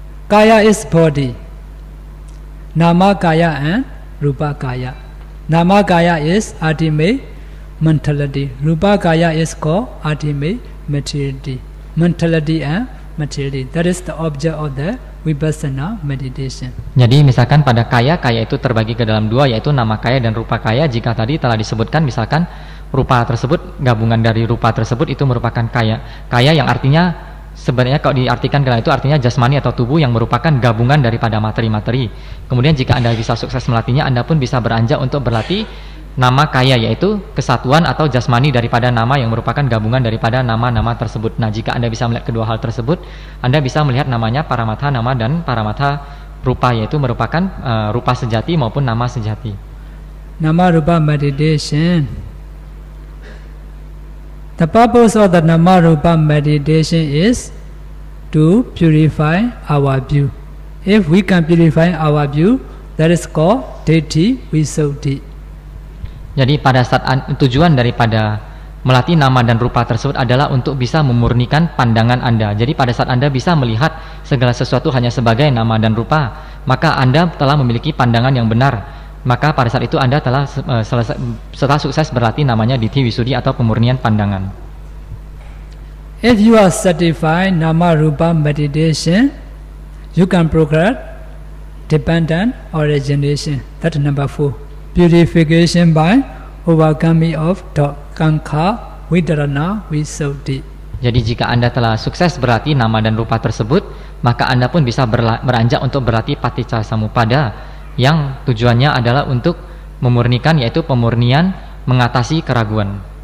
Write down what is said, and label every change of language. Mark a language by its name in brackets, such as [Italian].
[English] Kaya is body, Nama Kaya and Rupa Kaya. Nama Kaya is ultimate mentality. Rupa Kaya is called ultimate materiality. Mentality and materiality. That is the object of the Vipassana meditation. [Indonesian] Jadi misalkan pada kaya itu terbagi ke dalam 2, yaitu nama kaya dan rupa kaya. Jika tadi telah disebutkan misalkan rupa tersebut, gabungan dari rupa tersebut itu merupakan kaya. Kaya yang artinya sebenarnya kalau diartikan itu artinya jasmani atau tubuh yang merupakan gabungan daripada materi-materi. Kemudian jika Anda bisa sukses melatihnya, Anda pun bisa beranjak untuk berlatih nama kaya, yaitu kesatuan atau jasmani daripada nama yang merupakan gabungan daripada nama-nama tersebut. Nah, jika Anda bisa melihat kedua hal tersebut, Anda bisa melihat namanya paramatha nama dan paramatha rupa, yaitu merupakan rupa sejati maupun nama sejati. [English] Nama rupa meditation. The purpose of the Nama Rupa meditation is to purify our view. If we can purify our view, that is called Ditti Visuddhi. [Indonesian] Jadi pada saat tujuan daripada melatih nama dan rupa tersebut adalah untuk bisa memurnikan pandangan Anda. Jadi pada saat Anda bisa melihat segala sesuatu hanya sebagai nama dan rupa, maka Anda telah memiliki pandangan yang benar. Maka pada saat itu Anda telah setelah sukses berlatih namanya Ditti Visuddhi atau pemurnian pandangan. [English] If you are satisfied Nama Rupa meditation, you can progress dependent origination. That's number 4. Purification by overcoming of Kankha Vidarana Visuddhi. [Indonesian] Jadi jika Anda telah sukses berlatih nama dan rupa tersebut, maka Anda pun bisa beranjak untuk berlatih Paticca Samuppada, yang tujuannya adalah untuk memurnikan, yaitu pemurnian mengatasi keraguan.